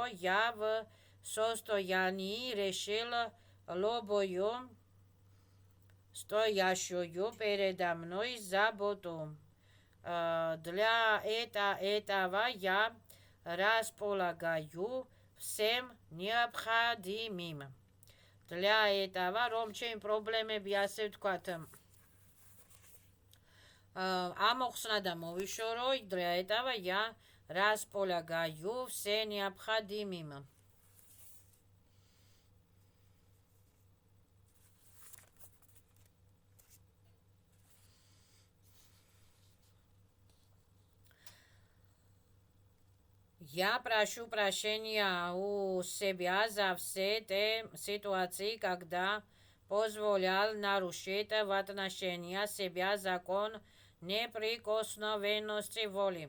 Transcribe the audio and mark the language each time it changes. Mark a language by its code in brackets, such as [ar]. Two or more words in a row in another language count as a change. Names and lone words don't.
[ru] Я в состоянии решила любую стоящую передо мной заботу. Для этого я располагаю всем необходимым. Для этого [ka] რომ ჩემი პრობლემები ასე ვთქვათ ამოხსნა და მოვიშორო, [ru] для этого я располагаю все необходимым. Я прошу прощения у себя за все те ситуации, когда позволял нарушить в отношении себя закон неприкосновенности воли.